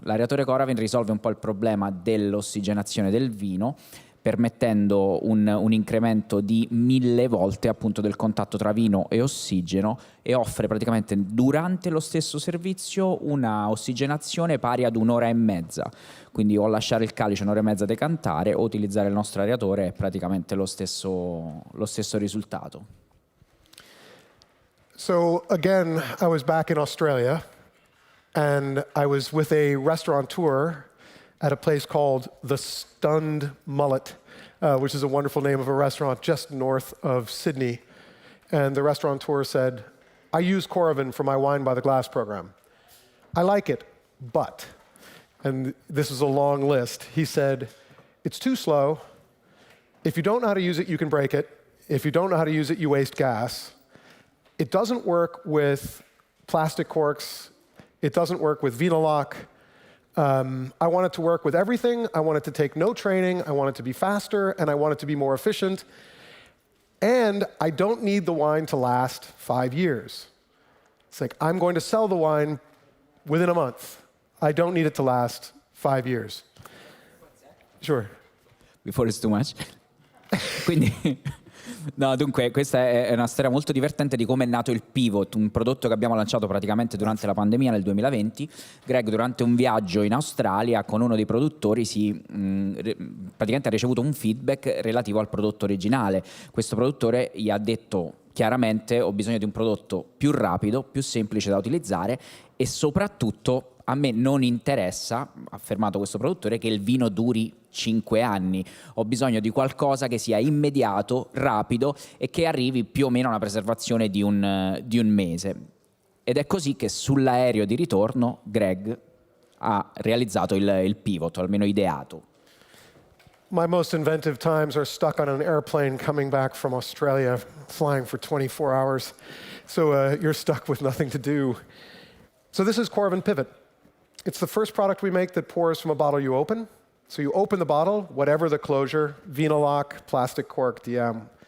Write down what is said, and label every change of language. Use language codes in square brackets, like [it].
[it] L'areatore Coravin risolve un po' il problema dell'ossigenazione del vino, permettendo un incremento di 1000 volte appunto del contatto tra vino e ossigeno, e offre praticamente durante lo stesso servizio una ossigenazione pari ad 1 ora e mezza. Quindi o lasciare il calice 1 ora e mezza decantare o utilizzare il nostro areatore è praticamente lo stesso risultato. [en] So again, I was back in Australia, and I was with a restaurateur at a place called The Stunned Mullet, which is a wonderful name of a restaurant just north of Sydney. And the restaurateur said, I use Coravin for my wine by the glass program. I like it, but, and this is a long list, he said, it's too slow. If you don't know how to use it, you can break it. If you don't know how to use it, you waste gas. It doesn't work with plastic corks. It doesn't work with Vinalock. I want it to work with everything. I want it to take no training. I want it to be faster, and I want it to be more efficient. And I don't need the wine to last 5 years. It's like, I'm going to sell the wine within a month. I don't need it to last 5 years. Sure. Before it's too much. Quindi... [it] No, dunque, questa è una storia molto divertente di come è nato il Pivot, un prodotto che abbiamo lanciato praticamente durante la pandemia nel 2020. Greg, durante un viaggio in Australia con uno dei produttori, praticamente ha ricevuto un feedback relativo al prodotto originale. Questo produttore gli ha detto chiaramente: ho bisogno di un prodotto più rapido, più semplice da utilizzare, e soprattutto a me non interessa, ha affermato questo produttore, che il vino duri 5 anni. Ho bisogno di qualcosa che sia immediato, rapido e che arrivi più o meno a una preservazione di un mese. Ed è così che sull'aereo di ritorno Greg ha realizzato il pivot, almeno ideato. [en] My most inventive times are stuck on an airplane coming back from Australia, flying for 24 hours. So you're stuck with nothing to do. So this is Coravin Pivot. It's the first product we make that pours from a bottle you open. So you open the bottle, whatever the closure, Vinalock, plastic cork, DM.